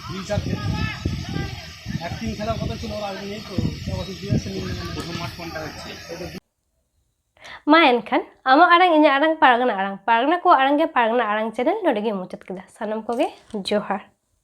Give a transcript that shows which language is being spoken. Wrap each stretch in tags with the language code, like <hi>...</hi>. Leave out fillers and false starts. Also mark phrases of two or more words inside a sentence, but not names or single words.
<bn>টিচারকে একদিন খেলার কথা ছিল ওর আগে নেই তো আমাকে দিয়েছে প্রথম মাঠ কোনটা হচ্ছে?</bn> <sat>Ma enkhan ama arang inya arang paragana ko arang ge paragana arang channel node ge muchat kida sanam ko ge johar.</sat>